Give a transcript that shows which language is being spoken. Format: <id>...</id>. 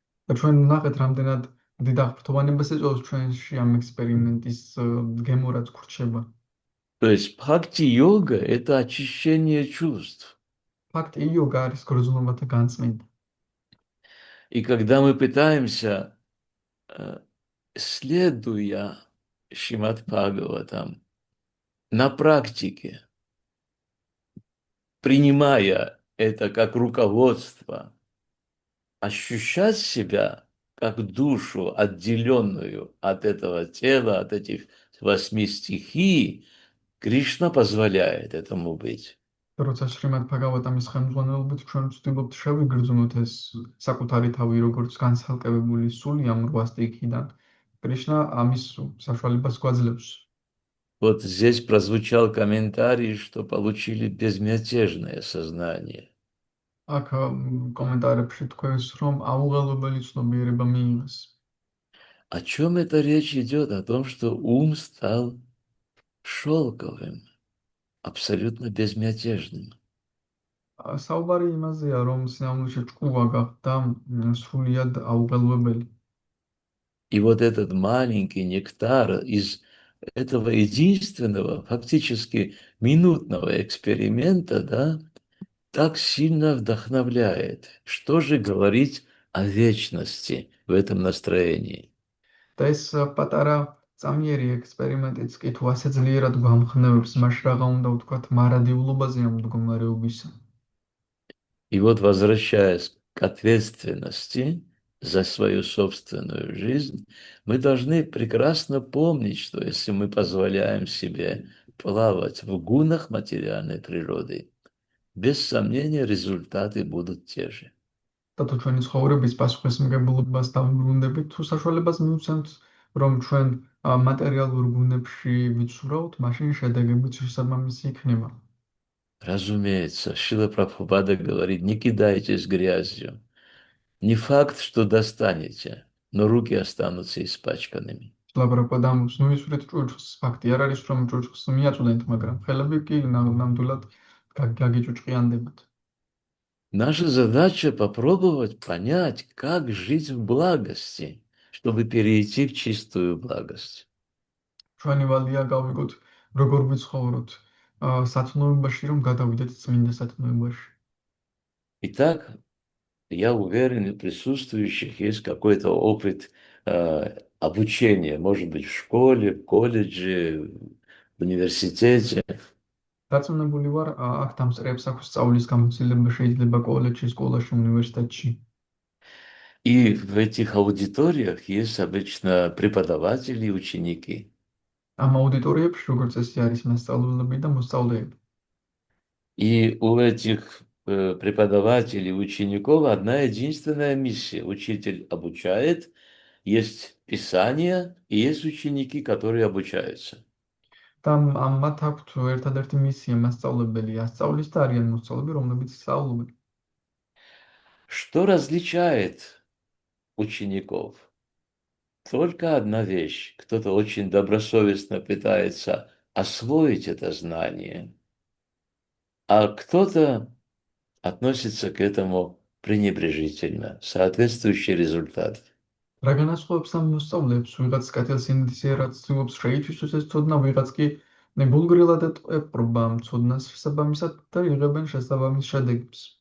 <ka>და ჩვენ ნახეთ რამდენად დიდ აღფრთოვანებას ეწევს ჩვენში ამ ექსპერიმენტის გემო რაც გრჩება.</ka> <ru>То есть бхакти-йога – это очищение чувств.</ru> <ka>ფაქტი იოგა არის გრძნობათა განწმენდა.</ka> <ru>И когда мы пытаемся, следуя Шримад Бхагаватам, на практике, принимая это как руководство, ощущать себя как душу, отделенную от этого тела, от этих 8 стихий, Кришна позволяет этому быть.</ru> <ka>როცა შრიმად ბჰაგავატამის ხელმძღვანელობით ჩვენ ვცდილობთ შევიგრძნოთ ეს საკუთარი თავი როგორც განცალკევებული სული ამ 8 სტიქიდან, კრიშნა ამის საშუალებას გვაძლევს.</ka> <ru>Вот здесь прозвучал комментарий, что получили безмятежное сознание.</ru> <ka>აქ კომენტარებში თქვენს, რომ აუღალებელი ცნობიერება მიიღეს.</ka> <ru>О чем это речь идет? О том, что ум стал шелковым, абсолютно безмятежным.</ru> <ka>საუბარი იმაზეა, რომ სინამდვილეში ჭკუა გახდა სრულიად აუღალებელი.</ka> <ru>И вот этот маленький нектар из этого единственного, фактически минутного эксперимента, да, так сильно вдохновляет. Что же говорить о вечности в этом настроении?</ru> <ka>და ეს პატარა წამიერი ექსპერიმენტიც კი თუ ასე ძლიერად გვამხნევებს, მაშ რაღა უნდა ვთქვათ მარადიულობაზე ამ მდგომარეობისა.</ka> <ru>И вот, возвращаясь к ответственности за свою собственную жизнь, мы должны прекрасно помнить, что если мы позволяем себе плавать в гунах материальной природы, без сомнения результаты будут те же.</ru> <ka>და თუ ჩვენი ცხოვრების პასუხისმგებლობას დავუბრუნდებით, თუ საშუალებას მივცემთ, რომ ჩვენ მატერიალურ გუნებში ვიცურავთ, მაშინ შედეგებიც შესაბამისი იქნება.</ka> <ru>Разумеется, Шрила Прабхупада говорит, не кидайтесь грязью. Не факт, что достанете, но руки останутся испачканными.</ru> <ka>ლაბრაპად ამბობს, ნუ ისვრით ჭუჭხს, ფაქტი არ არის, რომ ჭუჭხს მიაწვდენთ, მაგრამ ხელები კი ნამდვილად გაგიჭუჭყიანდებათ.</ka> <ru>Наша задача попробовать понять, как жить в благости, чтобы перейти в чистую благость.</ru> <ka>ჩვენი ვალია გავიგოთ, როგორ ვიცხოვროთ სათნოებაში, რომ გადავიდეთ წმინდა სათნოებაში.</ka> <ru>Итак, я уверен, у присутствующих есть какой-то опыт обучения, может быть, в школе, в колледже, в университете.</ru> <ka>დარწმუნებული ვარ, აქ დამსწრეებს აქვს სწავლის გამოცდილება, შეიძლება კოლეჯში, სკოლაში, უნივერსიტეტში.</ka> <ru>И в этих аудиториях есть обычно преподаватели и ученики.</ru> <ka>ამ აუდიტორიებში, როგორც წესი, არის მასწავლებლები და მოსწავლეები.</ka> <ru>И у этих преподавателей, учеников одна единственная миссия. Учитель обучает, есть Писание, и есть ученики, которые обучаются.</ru> <ka>და მათ აქვთ ერთადერთი მისია მასწავლებელი ასწავლის და არიან მოსწავლეები, რომლებიც სწავლობენ.</ka> <ru>Что различает учеников? Только одна вещь. Кто-то очень добросовестно пытается освоить это знание, а кто-то относится к этому пренебрежительно. Соответствующий результат.</ru> <ka>რა განასხვავებს ამ მოსწავლეებს? ვიღაც კეთილსინდისიერად ცდილობს შეითვისოს ეს ცოდნა, ვიღაც კი გულგრილად ეპყრობა ამ ცოდნას შესაბამისად და იღებენ შესაბამის შედეგებს.</ka>